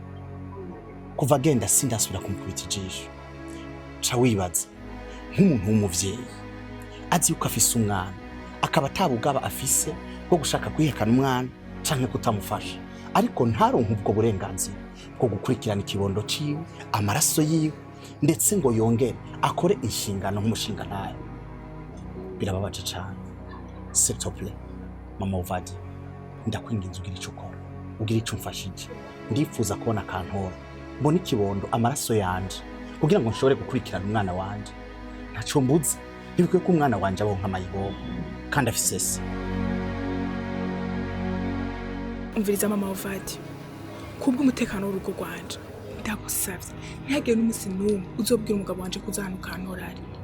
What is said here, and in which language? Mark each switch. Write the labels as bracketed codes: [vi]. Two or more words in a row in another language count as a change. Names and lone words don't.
[rn] kuva agenda sindasubira kumukubita ijisho ca wibaza nk'umuntu w'umuvyeyi azi yuko afise umwana akaba atabugaba afise bwo gushaka kwihekana umwana canke kutamufasha ariko ntaronke ubwo burenganzira bwo gukurikirana ikibondo ciwe amaraso yiwe ndetse ngo yongere akore inshingano nk'umushinga ntayo birababaje cane [fr] s'il te plaît [rn] mama uvaje ndakwinginze ugira ico ukora ugira ico umfashije ndifuza kubona Kantore mbona ikibondo amaraso yanje kugira ngo nshobore gukurikirana umwana wanje ntaco mbuze ntibikwiye ko umwana wanje abonka amayibobo kandi afise se umviriza mama uvaje kubwo umutekano w'urugo rwanje ndagusavye ntihagire n'umusi n'umwe uzobwira umugabo wanje kuza hano Kantore ari